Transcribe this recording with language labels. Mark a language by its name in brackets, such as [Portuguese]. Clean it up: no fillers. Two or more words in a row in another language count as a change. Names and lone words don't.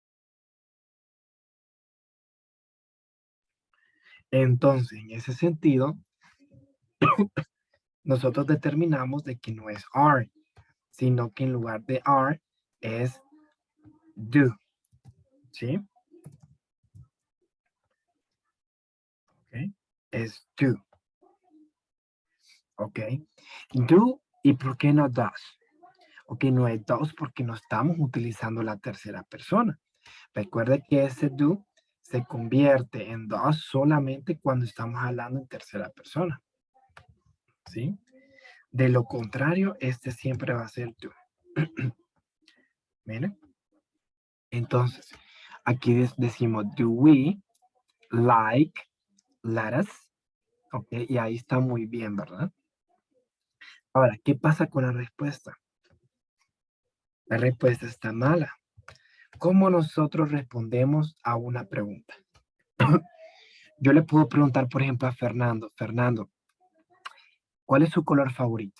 [Spanish] Entonces, en ese sentido, nosotros determinamos de que no es are, sino que en lugar de are es do. ¿Sí? Ok. Es do. Ok. Do y ¿por qué no does? Ok, no es does porque no estamos utilizando la tercera persona. Recuerde que ese do se convierte en does solamente cuando estamos hablando en tercera persona. ¿Sí? De lo contrario, este siempre va a ser do. Miren. Entonces, aquí decimos, [English] do we like lettuce? [Spanish] Ok, y ahí está muy bien, ¿verdad? Ahora, ¿qué pasa con la respuesta? La respuesta está mala. ¿Cómo nosotros respondemos a una pregunta? Yo le puedo preguntar, por ejemplo, a Fernando, Fernando, ¿cuál es su color favorito?